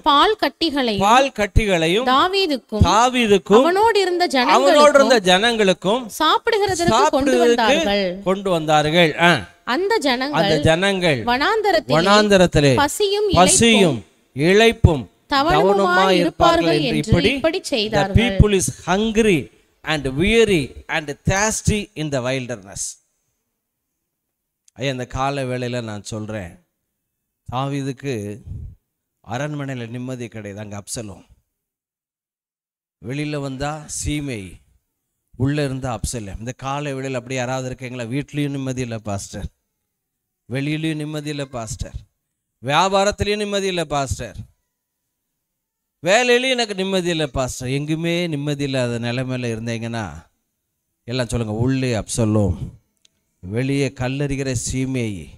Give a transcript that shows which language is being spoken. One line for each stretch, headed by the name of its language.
Tamil: பால் கட்டிகளையும் தாவீதுக்கும் அவனோடு இருந்த ஜனங்களுக்கும் சாப்பிடுகிறதற்கு கொண்டு வந்தார்கள். அந்த ஜனங்கள் வனாந்தரத்திலே பசியும் இளைப்பும் தவனமாய் இருப்பார்கள் என்று இப்படி செய்தார்கள்.
English: The people is hungry and weary and thirsty in the wilderness.
Tamil: ஐயா, இந்த கால வேளையில நான் சொல்றேன், தாவீதுக்கு அரண்மனையில் நிம்மதி கிடையாது. அங்க அப்சலோம், வெளியில வந்தா சீமை, உள்ள இருந்தா அப்சலம். இந்த கால வேளையில் அப்படி யாராவது இருக்கீங்களா? வீட்லயும் நிம்மதி இல்லை பாஸ்டர், வெளியிலயும் நிம்மதி இல்லை பாஸ்டர், வியாபாரத்திலையும் நிம்மதி இல்லை பாஸ்டர், வேலையிலையும் எனக்கு நிம்மதி இல்லை பாஸ்டர், எங்குமே நிம்மதி இல்லாத நிலைமையில இருந்தீங்கன்னா எல்லாம் சொல்லுங்க, உள்ளே அப்சலோம், வெளியே கல்லறிகிற சீமை.